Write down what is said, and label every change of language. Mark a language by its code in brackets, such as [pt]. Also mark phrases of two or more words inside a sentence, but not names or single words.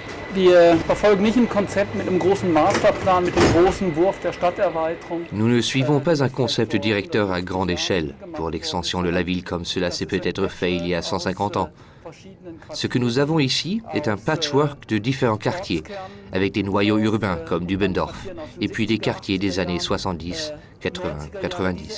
[de] Wir verfolgen nicht ein Konzept mit einem großen Masterplan, mit dem großen Wurf der Stadterweiterung. [fr] Nous ne suivons pas un concept directeur à grande échelle pour l'extension de la ville comme cela s'est peut-être fait il y a 150 ans. Ce que nous avons ici est un patchwork de différents quartiers, avec des noyaux urbains comme Dubendorf, et puis des quartiers des années 70, 80, 90.